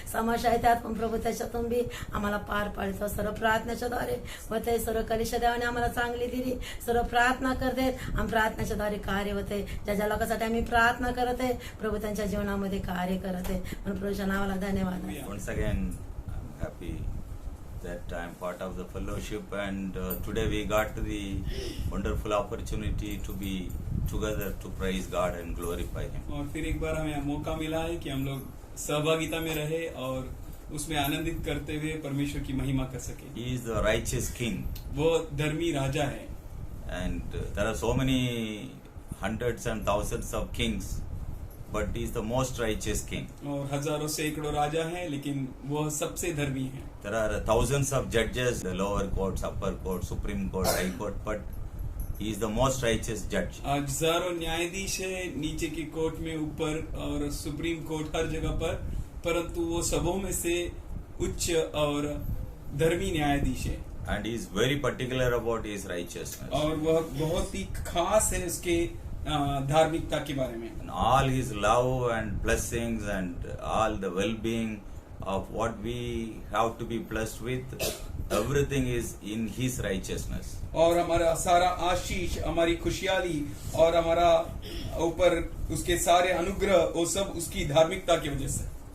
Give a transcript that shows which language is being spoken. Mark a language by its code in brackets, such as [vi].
[mr] समस्या आहे त्यात पण प्रभू त्याच्यातून बी आम्हाला पार पाडतो. सर्व प्रार्थनेच्या द्वारे व ते सर्व कलिशा देवाने आम्हाला चांगली दिली. सर्व प्रार्थना करते आणि प्रार्थनेच्या द्वारे कार्य होते. ज्या लोकांसाठी आम्ही प्रार्थना करत आहे प्रभू त्यांच्या जीवनामध्ये कार्य करत आहे. म्हणून प्रभूच्या नावाला धन्यवाद. [en] Once again, I'm happy that I'm part of the fellowship, and today we got the wonderful opportunity to be together to praise God and glorify Him. [hi] और फिर एक बार हमें मौका मिला है कि हम लोग सहभागिता में रहे और उसमें आनंदित करते हुए परमेश्वर की महिमा कर सके. [en] He is the righteous King, [hi] वो धर्मी राजा है. [en] and there are so many hundreds and thousands of kings, but He is the most righteous King. [hi] और हजारों सैकड़ों राजा हैं, लेकिन वह सबसे धर्मी है. [en] There are thousands of judges, the lower courts, upper court, Supreme Court, High Court, but He is the most righteous judge. [hi] हजारों न्यायाधीश है नीचे की कोर्ट में, ऊपर और सुप्रीम कोर्ट हर जगह पर, परंतु वो सबों में से उच्च और धर्मी न्यायाधीश है. [en] And He is very particular about His righteousness. [hi] और वह बहुत ही खास है उसके धार्मिकता के बारे में. [en] And all His love and blessings and all the well-being of what we have to be blessed with, everything is in His righteousness. [hi] और हमारा सारा आशीष, हमारी खुशहाली और हमारा ऊपर उसके सारे अनुग्रह वो सब उसकी धार्मिकता की वजह से.